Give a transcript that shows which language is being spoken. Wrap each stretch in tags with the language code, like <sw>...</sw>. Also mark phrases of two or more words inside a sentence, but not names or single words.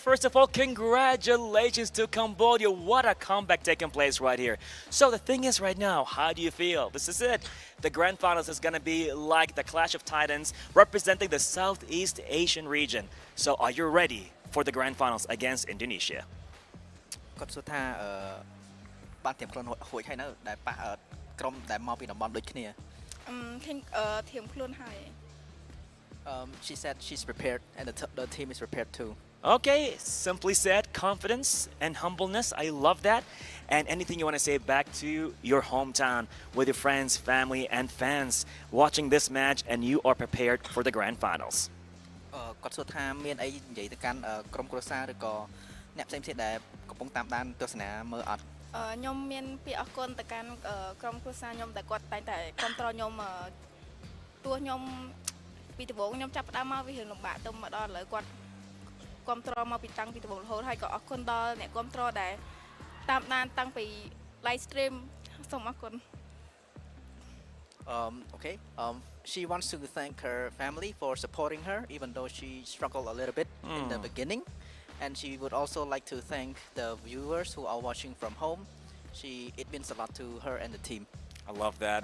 <en>First of all, congratulations to Cambodia. What a comeback taking place right here. So the thing is right now, how do you feel? This is it. The grand finals is going to be like the Clash of Titans representing the Southeast Asian region. So are you ready for the grand finals against Indonesia?</en> <km>គាត់សួរថាបានត្រៀមខ្លួនហួចហើយនៅដែលប៉ះក្រុមដែលមកពីតំបន់ដូចគ្នា ធៀមខ្លួនហើយ</km> <en>She said she's prepared and the team is prepared too. Okay, simply said, confidence and humbleness. I love that. And anything you want to say back to your hometown with your friends, family, and fans watching this match, and you are prepared for the grand finals.</en> <km>គាត់សួរថាមានអីនិយាយទៅកាន់ក្រុមគ្រួសារឬក៏អ្នកផ្សេងៗដែលកំពុងតាមដានទស្សនាមើលអត់ ខ្ញុំមានពាក្យអរគុណទៅកាន់ក្រុមគ្រួសារខ្ញុំដែលគាត់តែងតែគ្រប់គ្រងខ្ញុំទោះខ្ញុំពីដំបូងខ្ញុំចាប់ផ្ដើមមកវារឿងលំបាកទៅមកដល់ឥឡូវគាត់គ្រប់គ្រងមកពីតាំងពីដំបូងរហូតហើយក៏អរគុណដល់អ្នកគ្រប់គ្រងដែលតាមដានតាំងពី</km> <en>live stream</en> <km>សូមអរគុណ</km> <en>Okay. She wants to thank her family for supporting her even though she struggled a little bit in the beginning, and she would also like to thank the viewers who are watching from home. It means a lot to her and the team. I love that.</en>